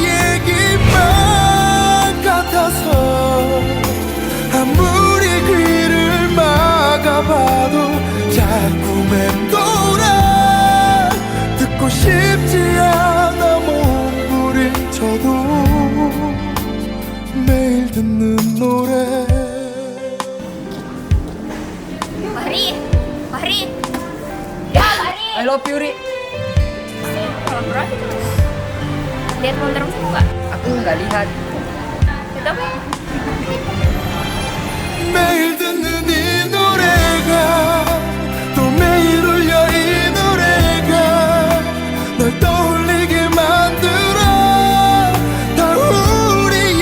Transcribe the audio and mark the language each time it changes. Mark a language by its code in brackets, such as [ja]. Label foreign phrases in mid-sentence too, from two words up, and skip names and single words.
[ko] 얘기만 같아서 아무리 귀를 막아봐도 자꾸 맴돌아 듣고 싶지 않아 몸부림쳐도 매일 듣는 노래 [id] Fahri, Fahri, ya Fahri. [en] I love you, Ri. [id] Kalau berarti lihat motor kamu nggak? Aku nggak lihat. Itu apa? [ko] 매일 듣는 이 노래가 또 매일 울려 이 노래가 널 떠올리게 만들어 다 우리